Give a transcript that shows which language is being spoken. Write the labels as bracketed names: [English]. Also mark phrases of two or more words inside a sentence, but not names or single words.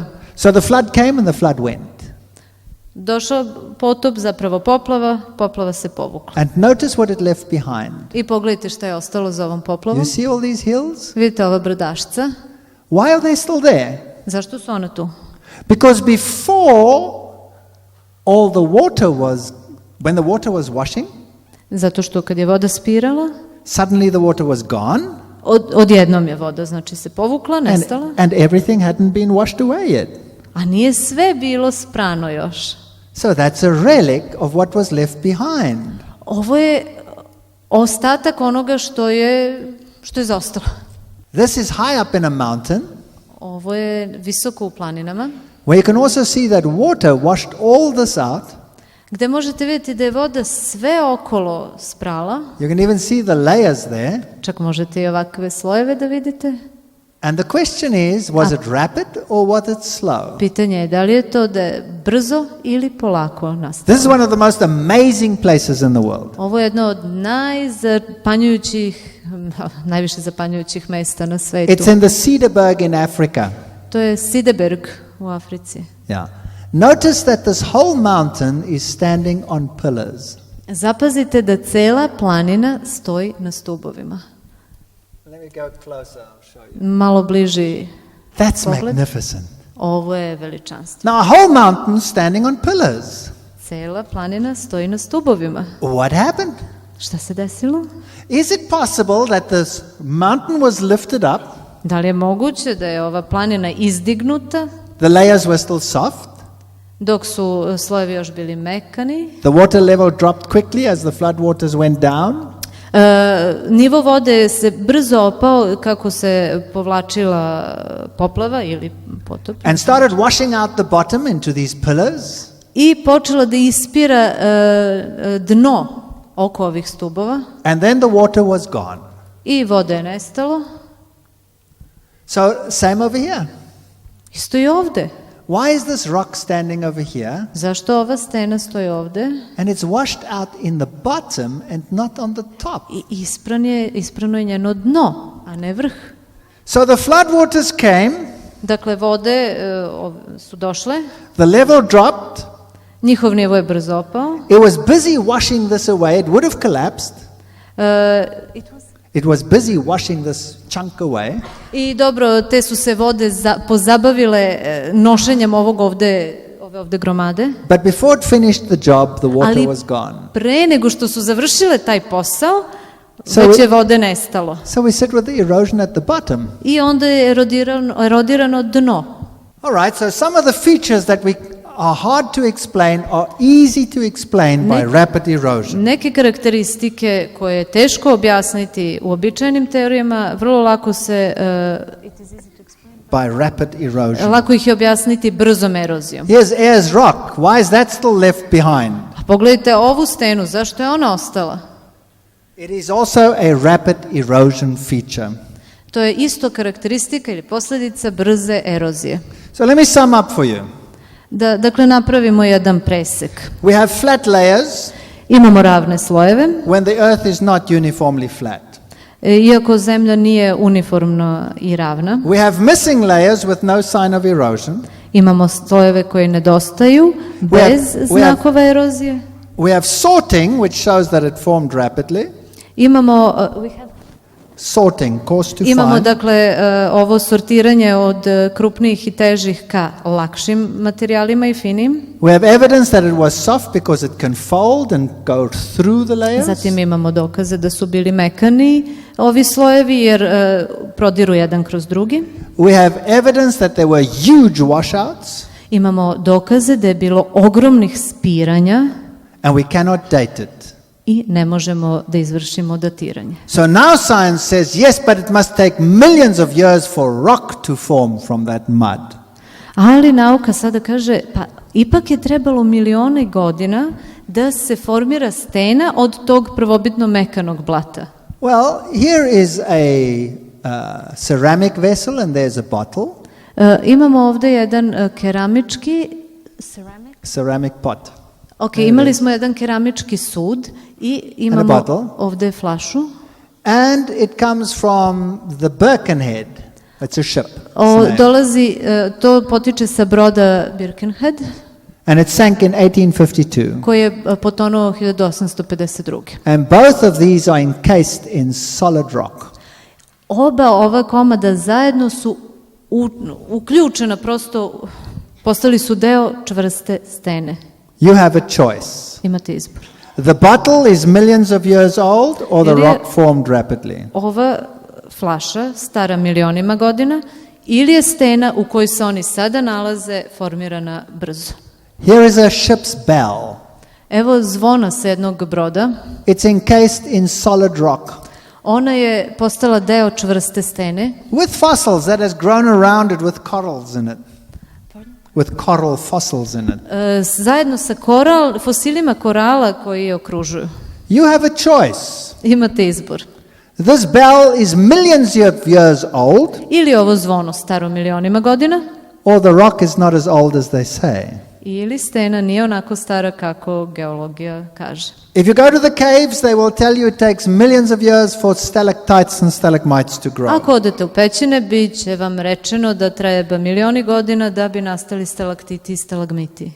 [English] So the flood came and the flood went. [Serbian] Došao potop, zapravo poplava se povukla. [English] And notice what it left behind. [Serbian] I pogledajte šta je ostalo za ovom poplavom. [English] You see all these hills? [Serbian] Vidite ova brdašca. [English] Why are they still there? [Serbian] Zašto su ona tu? [English] Because before all the water was, when the water was washing, [Serbian] Zato što kad je voda spirala, [English] suddenly the water was gone [Serbian] odjednom je voda, znači se povukla, nestala, [English] and everything hadn't been washed away yet. [Serbian] a nije sve bilo sprano još. [English] So that's a relic of what was left behind. [Serbian] Ovo je ostatak onoga što je zaostalo. [English] This is high up in a mountain [Serbian] Ovo je visoko u planinama, [English] where you can also see that water washed all this out. [Serbian] gde možete vidjeti da je voda sve okolo sprala, [English] You can even see the layers there. [Serbian] čak možete i ovakve slojeve da vidite. [English] And the question is, was it rapid or was it slow? [Serbian] Pitanje je da li je to da je brzo ili polako nastalo. [English] This is one of the most amazing places in the world. [Serbian] Ovo je jedno od najviše zapanjujućih mesta na svetu. [English] It's in the Cederberg in Africa. [Serbian] To je Sideberg u Africi. [English] Yeah. Notice that this whole mountain is standing on pillars. [Serbian] Zapazite da cela planina stoji na stubovima. [English] Let me go closer, I'll show you. [Serbian] Malo bliži. [English] That's [Serbian] Pogled. [English] magnificent. [Serbian] Ovo je veličanstvo. [English] Now a whole mountain standing on pillars. [Serbian] Cela planina stoji na stubovima. [English] What happened? [Serbian] Šta se desilo? [English] Is it possible that this mountain was lifted up, [Serbian] Da li je moguće da je ova planina izdignuta [English] the layers were still soft, [Serbian] dok su slojevi još bili mekani? [English] the water level dropped quickly as the flood waters went down, [Serbian] Nivo vode se brzo opao kako se povlačila poplava ili potop [English] and started washing out the bottom into these pillars? [Serbian] i počela da ispira dno oko ovih stubova [English] And then the water was gone. [Serbian] i voda je nestalo. [English] So same over here. [Serbian] Isto i ovde. [English] Why is this rock standing over here? [Serbian] Zašto ova stena stoji ovde? [English] And it's washed out in the bottom and not on the top. [Serbian] I isprano je njeno dno, a ne vrh. [English] So the flood waters came, [Serbian] Dakle, vode su došle, [English] the level dropped, [Serbian] njihov nivo je brzo opao. [English] it was busy washing this away, it would have collapsed. It was busy washing this chunk away. [Serbian] I dobro, te su se vode pozabavile nošenjem ove ovde gromade. [English] But before it finished the job, the water [Serbian] Ali [English] was gone. [Serbian] pre nego što su završile taj posao, [English] So [Serbian] već [English] we- [Serbian] je vode nestalo. [English] So we sit with the erosion at the bottom. [Serbian] I onda je erodirano dno. [English] All right, so some of the features that are hard to explain are easy to explain by rapid erosion. [Serbian] Neke karakteristike koje je teško objasniti u običajnim teorijama, vrlo lako se [English] By rapid erosion. [Serbian] lako ih je objasniti brzom erozijom. [English] Here's Ayers Rock. Why is that still left behind? [Serbian] A pogledajte ovu stenu, zašto je ona ostala? [English] It is also a rapid erosion feature. [Serbian] To je isto karakteristika ili posljedica brze erozije. [English] So let me sum up for you. [Serbian] Dakle, napravimo jedan presek. [English] We have flat layers [Serbian] Imamo ravne slojeve, [English] when the earth is not uniformly flat. [Serbian] iako zemlja nije uniformna i ravna. [English] We have missing layers with no sign of erosion. [Serbian] Imamo slojeve koji nedostaju bez [English] we have- [Serbian] znakova erozije. [English] We have sorting, which shows that it formed rapidly. [Serbian] Imamo [English] Sorting, coarse to [Serbian] Imamo [English] fine. [Serbian] dakle ovo sortiranje od krupnijih i težih ka lakšim materijalima i finim. [English] We have evidence that it was soft because it can fold and go through the layers. [Serbian] Zatim imamo dokaze da su bili mekani ovi slojevi jer prodiru jedan kroz drugi. [English] We have evidence that there were huge washouts. [Serbian] Imamo dokaze da je bilo ogromnih spiranja [English] And we cannot date it. [Serbian] i ne možemo da izvršimo datiranje. [English] So now science says, yes, but it must take millions of years for rock to form from that mud. [Serbian] Ali nauka sada kaže, pa ipak je trebalo milione godina da se formira stena od tog prvobitno mekanog blata. [English] Well, here is a ceramic vessel and there's a bottle. [Serbian] Imamo ovde jedan keramički [English] Ceramic pot. [Serbian] Ok, imali smo jedan keramički sud i imamo ovde flašu. [English] And it comes from the Birkenhead. It's a ship. [Serbian] To potiče sa broda Birkenhead. [English] And it sank in 1852. [Serbian] Koji je potonuo 1852. [English] And both of these are encased in solid rock. [Serbian] Oba ova komada zajedno su uključena, prosto postali su deo čvrste stene. [English] You have a choice. [Serbian] Imate izbor. [English] The bottle is millions of years old or the rock formed rapidly. [Serbian] Ova flaša stara milionima godina ili je stena u kojoj se oni sada nalaze formirana brzo. [English] Here is a ship's bell. [Serbian] Evo zvona sa jednog broda. [English] It's encased in solid rock. [Serbian] Ona je postala deo čvrste stene. [English] With fossils that has grown around it with corals in it. With coral fossils in it. [Serbian] Zajedno sa fosilima korala koji je okružuju. [English] You have a choice. [Serbian] Imate izbor. [English] This bell is millions of years old. [Serbian] Ili ovo zvono staro milionima godina. [English] Or the rock is not as old as they say. [Serbian] Ili stena nije onako stara kako geologija kaže. [English] If you go to the caves, they will tell you it takes millions of years for stalactites and stalagmites to grow. [Serbian] Ako odete u pećine, bit će vam rečeno da treba milioni godina da bi nastali stalaktiti i stalagmiti.